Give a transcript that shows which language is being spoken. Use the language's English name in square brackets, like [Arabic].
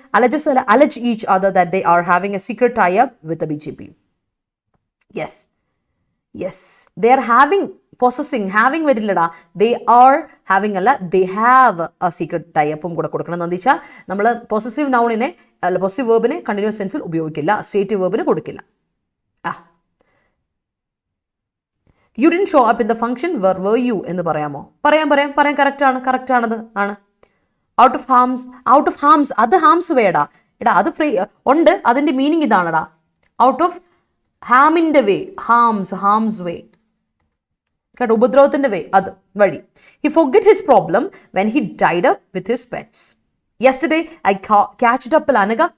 [English] allege each other that they are having a secret tie-up with the BJP. Yes. They are having വരില്ലടാ. They are having അല്ല, they have a secret tie-upും കൂടെ കൊടുക്കണം. [Malayalam] എന്ന് വെച്ചാൽ നമ്മൾ possessive നൗണിനെ അല്ല, possessive വേർബിനെ continuous ടെൻസിൽ ഉപയോഗിക്കില്ല, stative വേർബിന് കൊടുക്കില്ല. [English] You didn't show up in the function, where were you [Malayalam] എന്ന് പറയാമോ? പറയാം. കറക്റ്റാണത് ആണ്. ഔട്ട് ഓഫ് ഹാംസ് അത് ഹാംസ് വേടാ. എടാ അത് ഫ്രീ ഉണ്ട്, അതിൻ്റെ മീനിങ് ഇതാണടാ. ഔട്ട് ഓഫ് ഹാമിൻ്റെ വേ, ഹാംസ് വേ കേട്ടോ, ഉപദ്രവത്തിൻ്റെ വേ, അത് വഴി. [English] He forgot his problem when he tied up with his pets. Yesterday I catched up അനക.